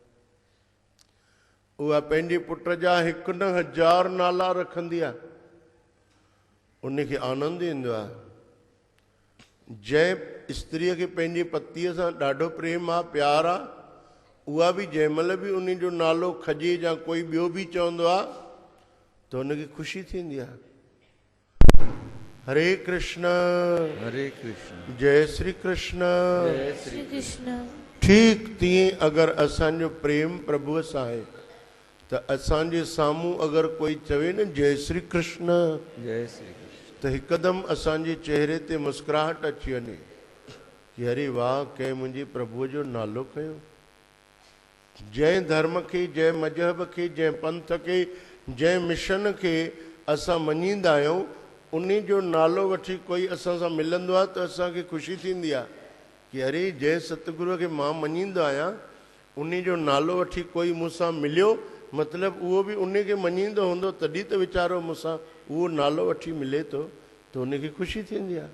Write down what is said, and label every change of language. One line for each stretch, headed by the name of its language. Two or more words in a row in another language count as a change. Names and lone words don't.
Sindhi: उहा पंहिंजे पुट जा 1,000 नाला रखंदी आहे, उनखे आनंद ईंदो आहे। जंहिं स्त्रीअ खे पंहिंजे पतीअ सां ॾाढो प्रेम आहे, प्यार आहे, उहा बि जंहिं महिल बि उन जो नालो खजे या कोई ॿियो बि चवंदो आहे त हुनखे ख़ुशी थींदी आहे। हरे कृष्ण हरे कृष्ण जय श्री कृष्ण। जय श्री श्री कृष्ण। ठीक तीअं अगरि असांजो प्रेम प्रभुअ सां आहे त असांजे साम्हूं अगरि कोई चवे न जय श्री कृष्ण, जय श्री कृष्ण, त हिकदमि असांजे चेहरे ते मुस्कुराहट अची वञे कि अरे वाह, कंहिं मुंहिंजे प्रभुअ जो नालो खयो। जंहिं धर्म खे, जंहिं मजहब खे, जंहिं पंथ खे, जंहिं मिशन खे असां मञींदा आहियूं, उन जो नालो वठी कोई असां सां मिलंदो आहे त असांखे ख़ुशी थींदी आहे कि अरे जंहिं सतगुरूअ खे मां मञींदो आहियां, उन जो नालो वठी कोई मूंसां मिलियो, मतिलबु उहो बि उन खे मञींदो हूंदो तॾहिं त वीचारो मूंसां उहो नालो वठी मिले थो, त उनखे ख़ुशी थींदी आहे।